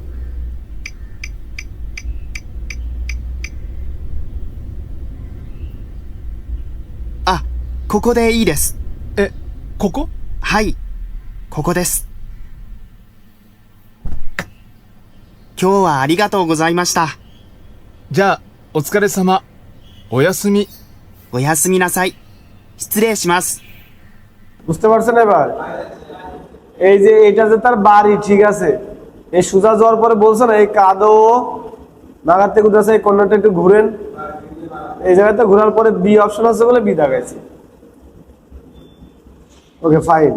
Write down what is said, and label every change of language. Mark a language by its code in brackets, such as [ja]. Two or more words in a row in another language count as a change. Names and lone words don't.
[ja] あ、ここでいいです。え、ここ？はい、ここです。今日はありがとうございました。じゃあ、お疲れ様。おやすみ。おやすみなさい。失礼します。 [bn] বুঝতে পারছেন এবার? এই যে এটা যে তার বাড়ি, ঠিক আছে, এই সোজা যাওয়ার পরে বলছে না, এই [ja] 角曲がって [bn] কোথাছে, এই কর্নারটা একটু ঘুরেন, এই জায়গাতে ঘোরার পরে বি অপশন আছে বলে বি দাগাইছে। [en] okay, fine.